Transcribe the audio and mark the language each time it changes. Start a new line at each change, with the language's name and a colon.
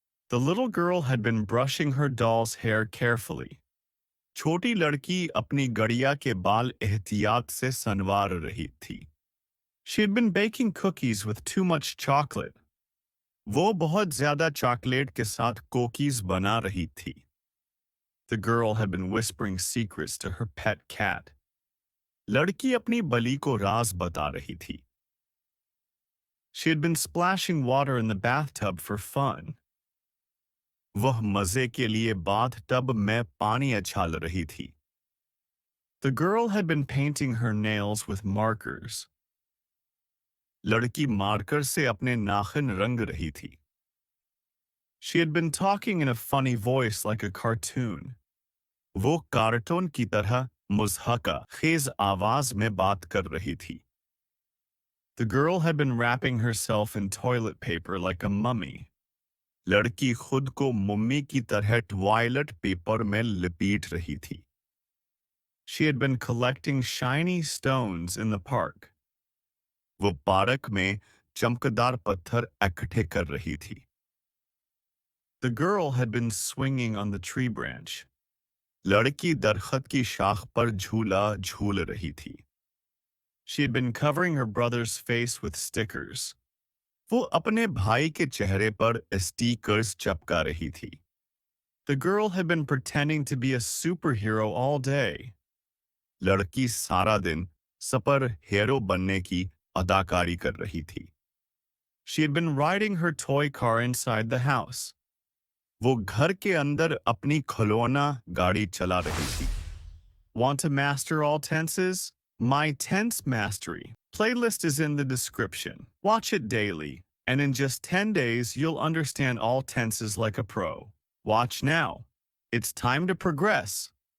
English: The little girl had been brushing her doll's hair carefully.
Hindi: छोटी लड़की अपनी गड़िया के बाल एहतियात से संवार रही थी.
English: She had been baking cookies with too much chocolate.
Hindi: वो बहुत ज्यादा चॉकलेट के साथ कुकीज बना रही थी.
English: The girl had been whispering secrets to her pet cat.
Hindi: लड़की अपनी बली को राज बता रही थी.
English: She had been splashing water in the bathtub for fun.
Hindi: वह मजे के लिए बाथ टब में पानी उछाल रही थी.
English: The girl had been painting her nails with markers.
Hindi: लड़की मार्कर से अपने नाखून रंग रही थी.
English: She had been talking in a funny voice like a cartoon.
Hindi: वो कार्टून की तरह मुज़हका खेज आवाज में बात कर रही थी.
English: The girl had been wrapping herself in toilet paper like a mummy.
Hindi: लड़की खुद को मम्मी की तरह टॉयलेट पेपर में लिपेट रही थी.
English: She had been collecting shiny stones in the park.
Hindi: वो पार्क में चमकदार पत्थर इकट्ठे कर रही थी.
English: The girl had been swinging on the tree branch.
Hindi: लड़की दरख्त की शाख पर झूला झूल रही थी.
English: She had been covering her brother's face with stickers.
Hindi: वो अपने भाई के चेहरे पर स्टिकर्स चिपका रही थी.
English: The girl had been pretending to be a superhero all day.
Hindi: लड़की सारा दिन सुपर हीरो बनने की अदाकारी कर रही थी.
English: She had been riding her toy car inside the house.
Hindi: वो घर के अंदर अपनी खिलौना गाड़ी चला रही थी.
English: Want to master all tenses? My Tense Mastery playlist is in the description. Watch it daily, and in just 10 days you'll understand all tenses like a pro. Watch now. It's time to progress.